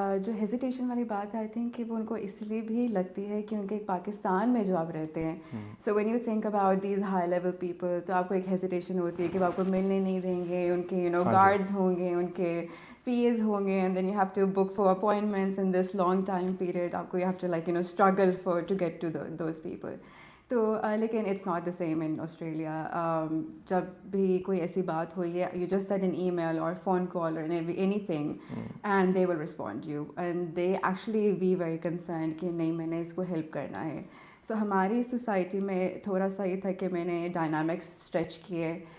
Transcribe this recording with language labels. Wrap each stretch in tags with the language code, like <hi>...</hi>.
<ur>جو ہیزیٹیشن والی بات ہے</ur> <en>I think</en> <ur>کہ وہ ان کو اس لیے بھی لگتی ہے کیونکہ پاکستان میں جو آپ رہتے ہیں,</ur> <en>so when you think about these high level people,</en> <ur>تو آپ کو ایک ہیزیٹیشن ہوتی ہے کہ وہ آپ کو ملنے نہیں دیں گے, ان کے گارڈز ہوں گے, ان کے پی ایز ہوں گے,</ur> <en>And then you have to book for appointments in this long time period.</en> <ur>آپ کو</ur> <en>You have to like struggle for to get to those people.</en> <ur>تو لیکن</ur> <en>It's not the same in Australia.</en> <ur>جب بھی کوئی ایسی بات ہوئی ہے,</ur> <en>you just send an email اور phone call اور anything and they will respond you, and they actually be very concerned</en> <ur>کہ نہیں میں نے اس کو ہیلپ کرنا ہے. سو ہماری سوسائٹی میں تھوڑا سا یہ تھا کہ میں نے ڈائنامکس اسٹریچ کیے.</ur>